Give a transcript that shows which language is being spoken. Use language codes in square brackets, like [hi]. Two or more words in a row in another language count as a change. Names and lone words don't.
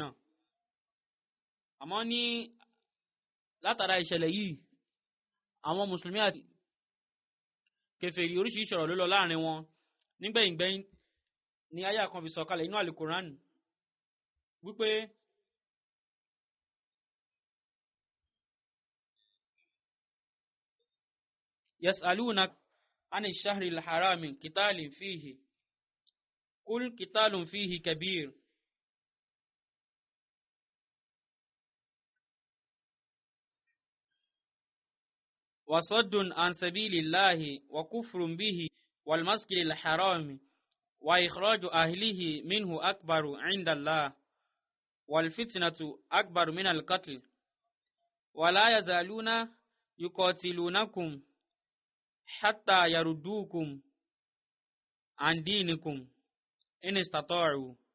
[yo] àmọ́ ní látara ìṣẹ̀lẹ̀ yìí àwọn mùsùlùmí àti kèfèrí oríṣiríṣi ọ̀rọ̀ ló lọ láàrin wọn. nígbẹ̀yìngbẹ̀yìn ni àyá kan fi sọ̀kalẹ̀ inú Al-Qur'an wípé [ar] يسألونك عن الشهر الحرام قتال فيه قل قتال فيه كبير وصد عن سبيل الله وكفر به والمسجد الحرام وإخراج أهله منه أكبر عند الله والفتنة أكبر من القتل ولا يزالون يقاتلونكم حتى يردوكم عن دينكم إن استطاعوا.